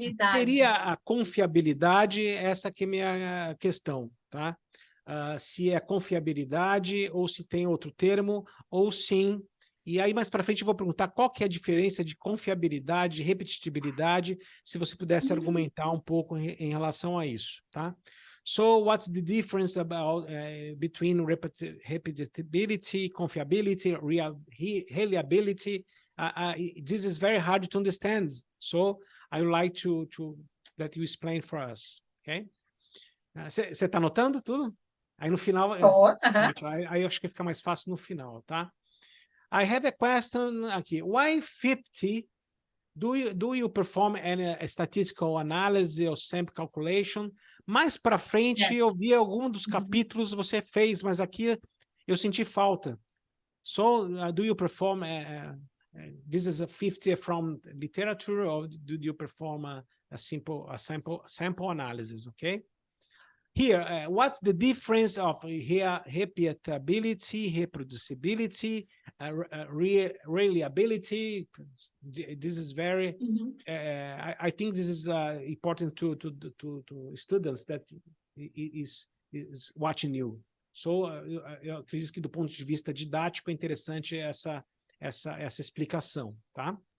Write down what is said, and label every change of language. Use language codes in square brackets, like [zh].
[pt] Seria a confiabilidade, essa que é a minha questão, tá? Se é confiabilidade ou se tem outro termo, ou sim. E aí, mais para frente, eu vou perguntar qual que é a diferença de confiabilidade, repetibilidade, se você pudesse argumentar um pouco em relação a isso, tá? [en] So, what's the difference between repetibility, confiability, reliability? This is very hard to understand. So, I would like to that you explain for us, okay? [pt] Você está anotando tudo? Aí no final, aí eu acho que fica mais fácil no final, tá? [en] I have a question aqui. Why 50? Do you perform any statistical analysis or sample calculation? [pt] Mais para frente, eu vi algum dos capítulos você fez, mas aqui eu senti falta. [en] So, do you perform? This is a 50 from literature, or do you perform a sample analysis? Okay. Here, what's the difference of repeatability, reproducibility, reliability? This is very. I think this is important to students that is watching you. [pt] So, eu acredito que do ponto de vista didático é interessante essa explicação, tá?